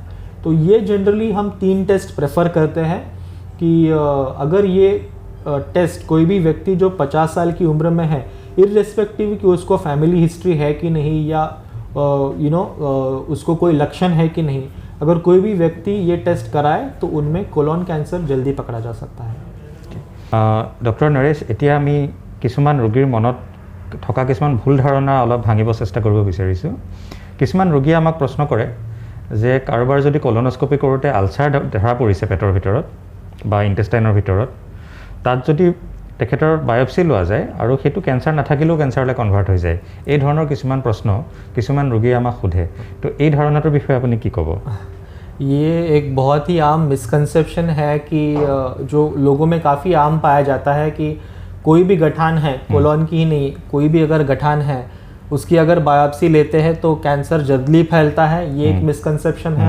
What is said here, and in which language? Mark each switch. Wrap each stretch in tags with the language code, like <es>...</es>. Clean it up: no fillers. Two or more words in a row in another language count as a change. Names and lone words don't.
<hi>तो ये जनरली हम 3 टेस्ट प्रेफर करते हैं कि अगर ये टेस्ट कोई भी व्यक्ति जो 50 साल की उम्र में है, इर्रेस्पेक्टिव कि उसको</hi> <en>family history</en> <hi>है कि नहीं, या उसको कोई लक्षण है कि नहीं, अगर कोई भी व्यक्ति ये टेस्ट कराए तो उनमें</hi> <en>colon cancer</en> <hi>जल्दी पकड़ा जा सकता है। डॉक्टर नरेश,</hi> <as>এতিয়া আমি কিছুমান ৰোগীৰ মনত থকা কিছুমান ভুল ধাৰণা অলপ ভাঙিব চেষ্টা কৰিব বিচাৰিছোঁ। কিছুমান ৰোগীয়ে আমাক প্ৰশ্ন কৰে যে কাৰোবাৰ যদি কলনোস্কোপি কৰোঁতে আলচাৰ ধৰা পৰিছে পেটৰ ভিতৰত বা ইণ্টেষ্টাইনৰ ভিতৰত, তাত যদি তেখেতৰ বায়োপসি লোৱা যায় আৰু সেইটো কেঞ্চাৰ নাথাকিলেও কেঞ্চাৰলৈ কনভাৰ্ট হৈ যায়, এই ধৰণৰ কিছুমান প্ৰশ্ন কিছুমান ৰোগীয়ে আমাক সোধে। তো এই ধাৰণাটোৰ বিষয়ে আপুনি কি ক'ব?</as> <hi>ये एक बहुत ही आम मिसकंसेप्शन है कि जो लोगों में काफ़ी आम पाया जाता है कि कोई भी गठान है, कोलॉन की ही नहीं, कोई भी अगर गठान है उसकी अगर बायोप्सी लेते हैं तो कैंसर जल्दी फैलता है। ये एक मिसकंसेप्शन है।</hi>